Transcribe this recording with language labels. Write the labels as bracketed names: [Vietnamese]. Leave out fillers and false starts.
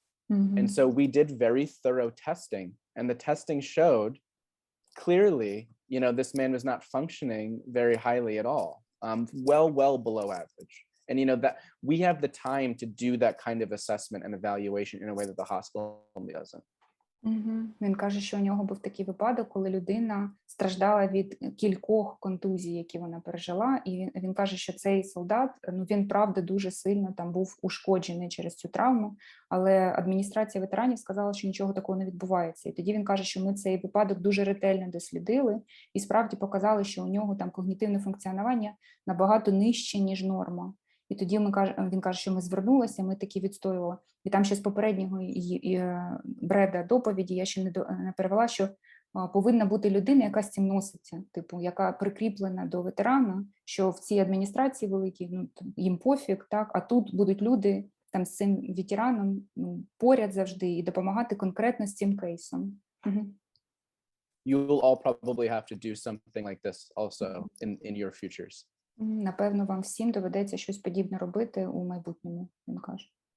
[English] And so we did very thorough testing, and the testing showed clearly, this man was not functioning very highly at all, well below average. And that we have the time to do that kind of assessment and evaluation in a way that the hospital doesn't. [Ukrainian] Він каже, що у нього був такий випадок, коли людина страждала від кількох контузій, які вона пережила, і він каже, що цей солдат, він, правда, дуже сильно там був ушкоджений через цю травму, але адміністрація ветеранів сказала, що нічого такого не відбувається. І тоді він каже, що ми цей випадок дуже ретельно дослідили і справді показали, що у нього там когнітивне функціонування набагато нижче, ніж норма. І тоді він каже, що ми звернулися, ми таки відстоювали. І там ще з попереднього Бреда доповіді я ще не перевела, що повинна бути людина, яка з цим носиться, яка прикріплена до ветерана, що в цій адміністрації великій, їм пофіг, так, а тут будуть люди там з цим ветераном поряд завжди і допомагати конкретно з цим кейсом. [English] You will all probably have to do something like this also in your futures. [Ukrainian] Напевно, вам всім доведеться щось подібне робити у майбутньому, він каже.